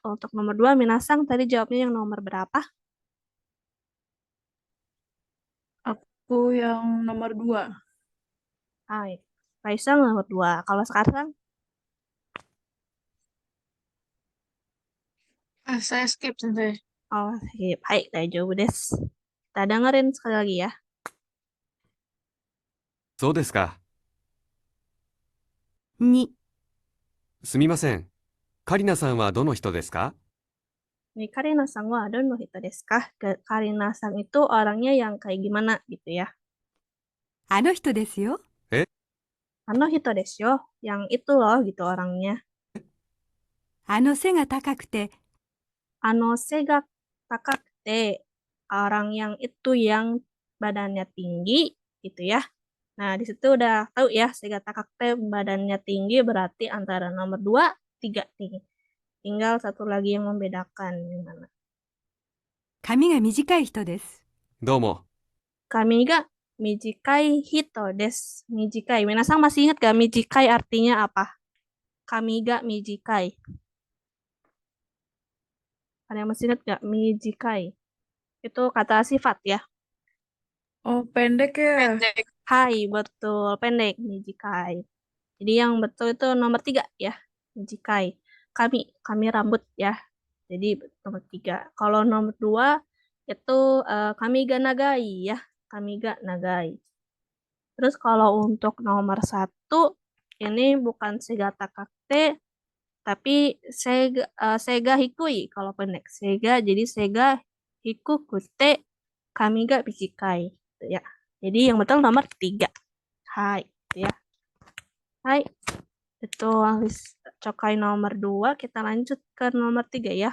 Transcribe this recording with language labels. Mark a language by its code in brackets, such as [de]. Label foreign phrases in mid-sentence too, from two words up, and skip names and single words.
[id] Untuk nomor 2, Minasang tadi jawabnya yang nomor berapa? Aku yang nomor 2. Hai. Kaisang nomor 2. Kalau sekarang? Saya skip sensei. Oh, sip. [ja] はい、大丈夫です. [id] Kita dengerin sekali lagi ya. [ja] そうですか。 2、すみません。カリナさんはどの人ですか？ Nih, カリナさんはどの人ですか? [id] Karina-san itu orangnya yang kayak gimana gitu ya. [ja] あの人ですよ。あの人ですよ. [id] Yang itu loh gitu orangnya. [ja] あの背が高くて背が高くて, [id] orang yang itu yang badannya tinggi gitu ya. Nah, di situ udah tahu ya, [ja] 背が高くて [id] badannya tinggi berarti antara nomor 2, 3 nih. Tinggal satu lagi yang membedakan gimana. [ja] 髪が短い人です。どうも。髪が短い人です. Mijikai. [id] Minasang masih ingat gak mijikai artinya apa? [ja] 髪が短い. [id] Ada yang masih ingat gak mijikai? Itu kata sifat ya. Oh, pendek ya? Hai, betul. Pendek, mijikai. Jadi yang betul itu nomor 3 ya. Mijikai. Kami rambut ya. Jadi nomor 3. Kalau nomor 2 itu [ja] 髪が長い [id] ya. [ja] 髪が長い. [id] Terus kalau untuk nomor 1, ini bukan [ja] 背が高くて, [id] tapi [ja] 背が低い [id] kalau pendek. [ja] Sega, jadi 背が低くて髪が短い. [id] Gitu ya. Jadi yang betul nomor 3. Hai, gitu ya. Hai, itu cokai nomor 2. Kita lanjut ke nomor 3 ya.